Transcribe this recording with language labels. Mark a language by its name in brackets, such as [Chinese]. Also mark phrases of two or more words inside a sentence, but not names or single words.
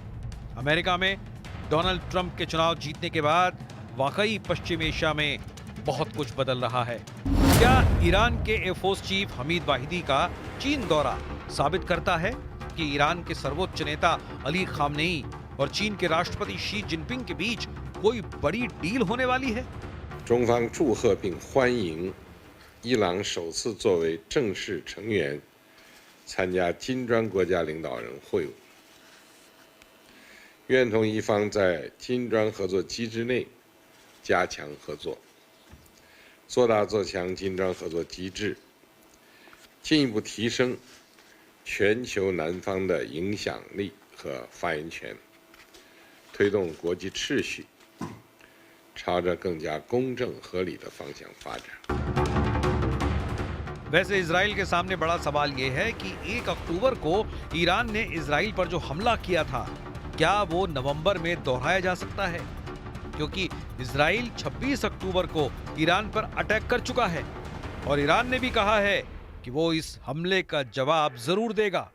[Hindi] अमेरिका में डोनाल्ड ट्रंप के चुनाव जीतने के बाद वाकई पश्चिम एशिया में बहुत कुछ बदल रहा है। क्या ईरान के एयरफोर्स चीफ हमीद वाहिदी का चीन दौरा साबित करता है कि ईरान के सर्वोच्च नेता अली खामनेई और चीन के राष्ट्रपति शी जिनपिंग के बीच कोई बड़ी डील होने वाली है? [Chinese] 中方祝贺并欢迎伊朗首次作为正式成员参加金砖国家领导人会晤，愿同一方在金砖合作机制内加强合作，做大做强金砖合作机制，进一步提升全球南方的影响力和发言权，推动国际秩序朝着更加公正合理的方向发展。 [Hindi] वैसे इजराइल के सामने बड़ा सवाल यह है कि 1 अक्टूबर को ईरान ने इजराइल पर जो हमला किया था, क्या वो नवंबर में दोहराया जा सकता है? क्योंकि इजराइल 26 अक्टूबर को ईरान पर अटैक कर चुका है और ईरान ने भी कहा है कि वो इस हमले का जवाब जरूर देगा।